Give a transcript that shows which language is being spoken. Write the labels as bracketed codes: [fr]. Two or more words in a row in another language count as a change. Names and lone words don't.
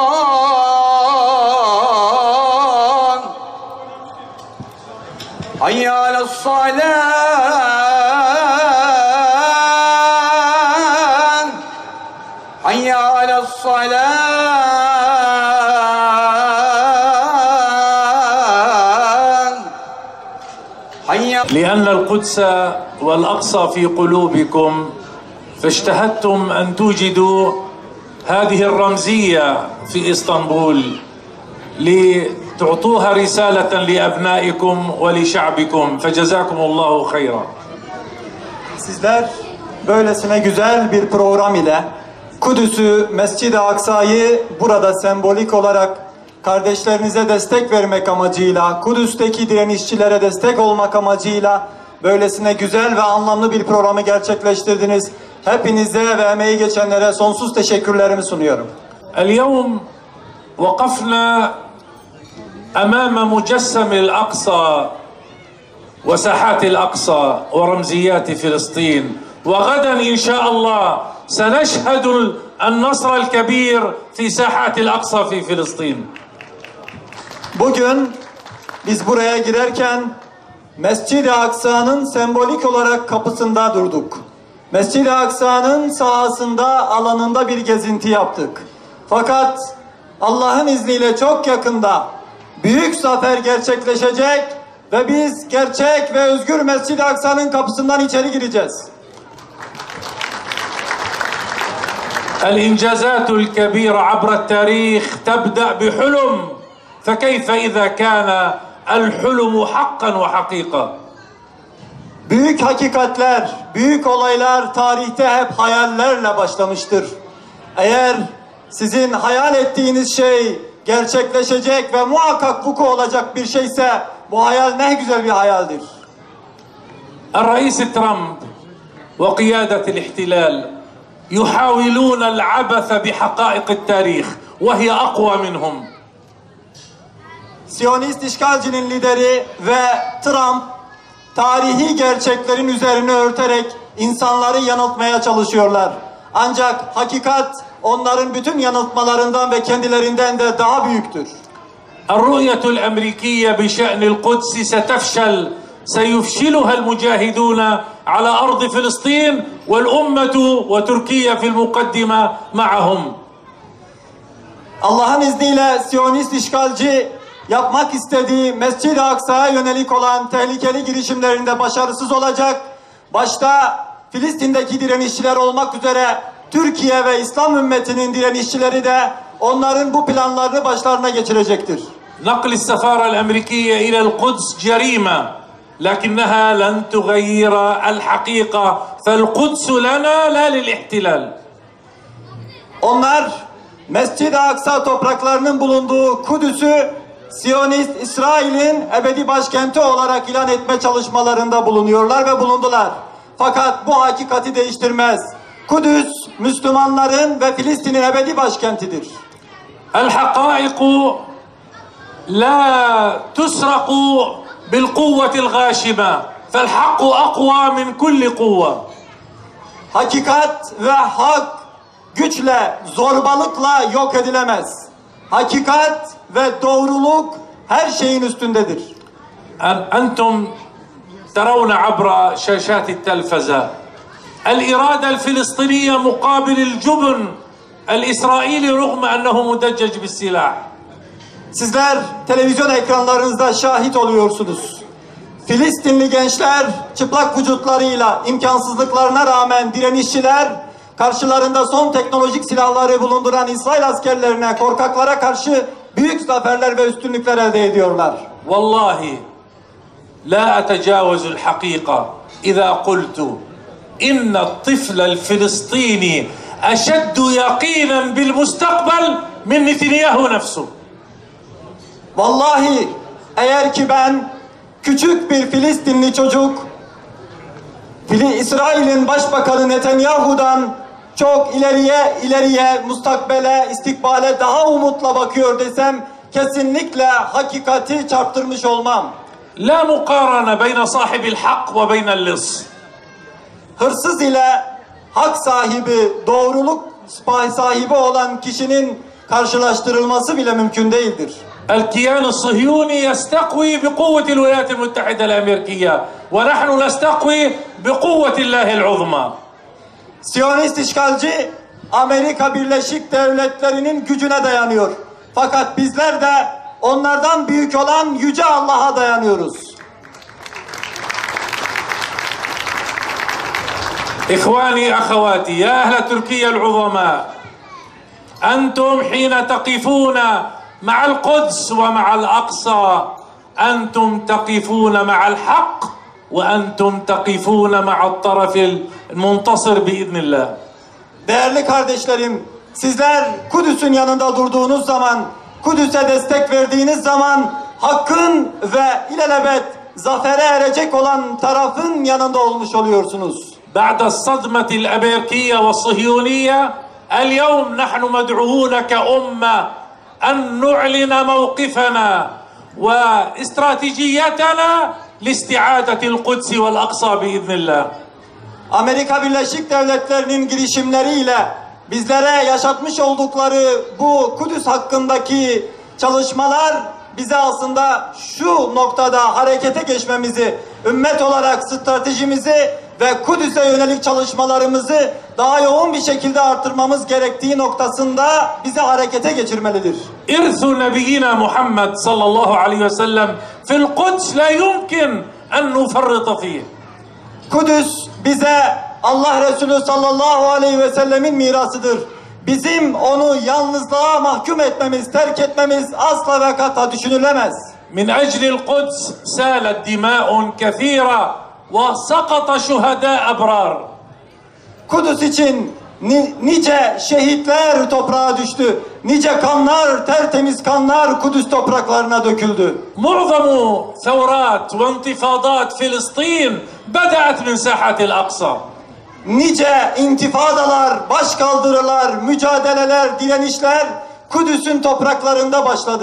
[ar] حي على الصلاة. حي على الصلاة. لأن القدس والأقصى في قلوبكم فاشتهدتم أن توجدوا هذه الرمزية في إسطنبول لتعطوها رسالة لأبنائكم ولشعبكم فجزاكم الله خيرا. [tr] Sizler böylesine güzel bir program ile Kudüs'ü, Mescid-i Aksa'yı burada sembolik olarak kardeşlerinize destek vermek amacıyla, Kudüs'teki direnişçilere destek olmak amacıyla böylesine güzel ve anlamlı bir programı gerçekleştirdiniz. Hepinize ve emeği geçenlere sonsuz teşekkürlerimi sunuyorum. [ar] اليوم وقفنا أمام مجسم الأقصى وساحات الأقصى ورمزيات فلسطين وغدا إن شاء الله سنشهد النصر الكبير في ساحات الأقصى في فلسطين. [tr] Bugün biz buraya girerken Mescid-i Aksa'nın sembolik olarak kapısında durduk. Mescid-i Aksa'nın sahasında, alanında bir gezinti yaptık. Fakat Allah'ın izniyle çok yakında büyük zafer gerçekleşecek ve biz gerçek ve özgür Mescid-i Aksa'nın kapısından içeri gireceğiz. [ar] الإنجازات الكبيرة عبر التاريخ تبدأ بحلم فكيف إذا كان الحلم حقا وحقيقة. [tr] Büyük hakikatler, büyük olaylar tarihte hep hayallerle başlamıştır. Eğer sizin hayal ettiğiniz şey gerçekleşecek ve muhakkak vuku olacak bir şeyse bu hayal ne güzel bir hayaldir. [ar] الرئيس ترامب وقيادة الاحتلال يحاولون العبث بحقائق التاريخ وهي أقوى منهم. [tr] Siyonist işgalcinin lideri ve Trump tarihi gerçeklerin üzerine örterek insanları yanıltmaya çalışıyorlar. Ancak hakikat onların bütün yanıltmalarından ve kendilerinden de daha büyüktür. [ar] الرؤية الأمريكية بشأن القدس ستفشل سيفشلها المجاهدون على أرض فلسطين والأمة وتركيا في المقدمة معهم. [tr] Allah'ın izniyle Siyonist işgalci yapmak istediği Mescid-i Aksa'ya yönelik olan tehlikeli girişimlerinde başarısız olacak. Başta Filistin'deki direnişçiler olmak üzere Türkiye ve İslam ümmetinin direnişçileri de onların bu planlarını başlarına geçirecektir. [ar] نقل السفارة الأمريكية إلى القدس جريمة لكنها لن تغير الحقيقة فالقدس لنا لا للاحتلال. [tr] Onlar Mescid-i Aksa topraklarının bulunduğu Kudüs'ü Siyonist İsrail'in ebedi başkenti olarak ilan etme çalışmalarında bulunuyorlar ve bulundular. Fakat bu hakikati değiştirmez. Kudüs Müslümanların ve Filistin'in ebedi başkentidir. [ar] الحقائق لا تسرق بالقوة الغاشمة فالحق أقوى من كل قوة. [tr] Hakikat ve hak güçle, zorbalıkla yok edilemez. Hakikat ve doğruluk her şeyin üstündedir. [ar] أنتم ترون عبر شاشات التلفزة الإرادة الفلسطينية مقابل الجبن الإسرائيلي رغم أنه مدجج بالسلاح. [tr] Sizler televizyon ekranlarınızda şahit oluyorsunuz. Filistinli gençler çıplak vücutlarıyla imkansızlıklarına rağmen direnişçiler karşılarında son teknolojik silahları bulunduran İsrail askerlerine, korkaklara karşı büyük zaferler ve üstünlükler elde ediyorlar. [ar] والله لا أتجاوز الحقيقة إذا قلت إن الطفل الفلسطيني أشد يقينا بالمستقبل من نتنياهو نفسه. [tr] Vallahi eğer ki ben küçük bir Filistinli çocuk İsrail'in başbakanı Netanyahu'dan çok ileriye, mustakbele, istikbale daha umutla bakıyor desem kesinlikle hakikati çarptırmış olmam. [ar] لا مقارنة بين صاحب الحق وبين اللص. [tr] Hırsız ile hak sahibi, doğruluk sahibi olan kişinin karşılaştırılması bile mümkün değildir. [ar] الكيان الصهيوني يستقوي بقوة الولايات المتحدة الأمريكية ونحن نستقوي بقوة الله العظمى. [tr] Siyonist işgalci Amerika Birleşik Devletleri'nin gücüne dayanıyor. Fakat bizler de onlardan büyük olan Yüce Allah'a dayanıyoruz. [ar] إخواني أخواتي يا أهل تركيا العظماء أنتم حين تقفون مع القدس ومع الأقصى أنتم تقفون مع الحق وأنتم تقفون مع الطرف المنتصر بإذن الله. [tr] Değerli kardeşlerim, sizler Kudüs'ün yanında durduğunuz zaman, Kudüs'e destek verdiğiniz zaman hakkın ve ilelebet zafere erecek olan tarafın yanında olmuş oluyorsunuz. [ar] بعد الصدمة الأمريكية والصهيونية اليوم نحن مدعوون كأمة أن نعلن موقفنا واستراتيجيتنا لاستعادة القدس والأقصى بإذن الله. [tr] Amerika Birleşik Devletleri'nin girişimleriyle bizlere yaşatmış oldukları bu Kudüs hakkındaki çalışmalar bize aslında şu noktada harekete geçmemizi, ümmet olarak stratejimizi ve Kudüs'e yönelik çalışmalarımızı daha yoğun bir şekilde artırmamız gerektiği noktasında bizi harekete geçirmelidir. [ar] إرث نبينا محمد صلى الله عليه وسلم في القدس لا يمكن أن نفرط فيه. [tr] Kudüs bize Allah Resulü [ar] صلى الله عليه وسلم [tr] mirasıdır. Bizim onu yalnızlığa mahkum etmemiz, terk etmemiz asla ve kata düşünülemez. [ar] من أجل القدس سالت دماء كثيرة وسقط شهداء أبرار. [tr] Kudüs için nice şehitler toprağa düştü. Nice kanlar, tertemiz kanlar Kudüs topraklarına döküldü. [ar] معظم ثورات وانتفاضات فلسطين بدأت من ساحة الأقصى. [tr] Nice intifadalar, başkaldırılar, mücadeleler, direnişler Kudüs'ün topraklarında başladı.